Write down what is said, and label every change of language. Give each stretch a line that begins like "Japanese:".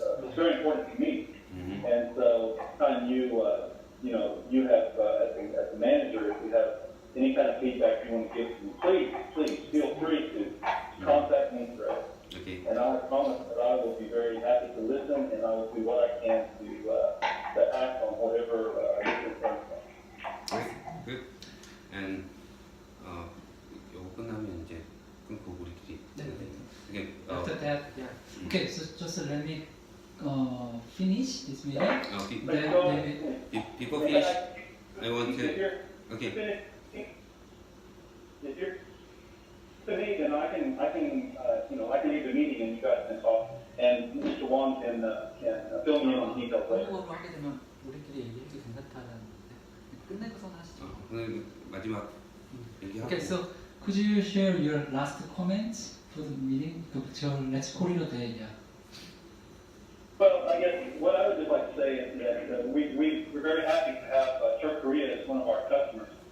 English: It's very important to me, and so anytime you have as a manager, if you have any kind of feedback you want to give to me, please feel free to contact me directly. Okay. And I promise that I will be very happy to listen, and I will do what I can to act on whatever is in front of me. Great. Good.
Korean: And 이거 끝나면 이제 끊고 우리끼리.
English: Okay. After that, yeah. Okay, so just let me finish this meeting. Then maybe Before finish, I want to. If you're Okay. finished, if you're to me, then I can leave the meeting and you guys can talk, and Mr. Wong can fill me in on details later.
Korean: 한국어로 하게 되면 우리끼리 얘기해도 괜찮다는데 끝내고선 하시죠. 오늘 마지막 얘기하고.
English: Okay, so could you share your last comments for the meeting? So let's call it a day. Yeah. Well, I guess what I would just like to say is that we're very happy to have South Korea as one of our customers.